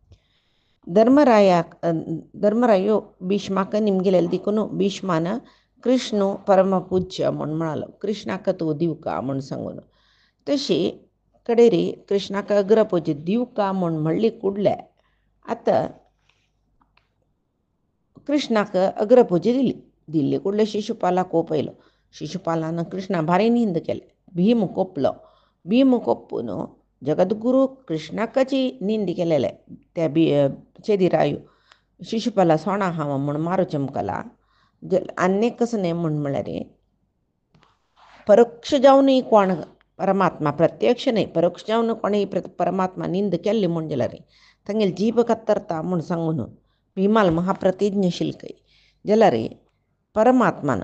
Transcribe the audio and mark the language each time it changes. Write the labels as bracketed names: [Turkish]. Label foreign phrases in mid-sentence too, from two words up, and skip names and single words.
[Konkani] धर्मरायो भीष्माक निमगेलेले देखून भीष्मान कृष्ण परमपूज्य म्हूण म्हणालो कृष्णाक तूं दिवका म्हूण सांगून तशी कडेरी कृष्णाक अग्रपूज दिवका म्हूण म्हणली कुडले आतां कृष्णाक अग्रपूज दिल्ली कुडले शिशुपालाक कोप येयलो. शिशुपालान कृष्णा भारी निंद केले. भीम कोपलो. भीम कोपून जगद्गुरू कृष्णाकाची निंद केलेले त्या चेदिरायो शिशुपाला सोणा हांव म्हूण मारो चमकला आनेक कसं न्ही म्हूण म्हळ्यार परोक्ष जावनय कोण परमात्मा प्रत्यक्ष न्ही परोक्ष जावन कोणय परमात्मा निंद केल्ली म्हूण जाल्यार तांगेली जीभ कत्तरता म्हूण सांगून भीमाल महाप्रतिज्ञशील कय जाल्यार परमात्मान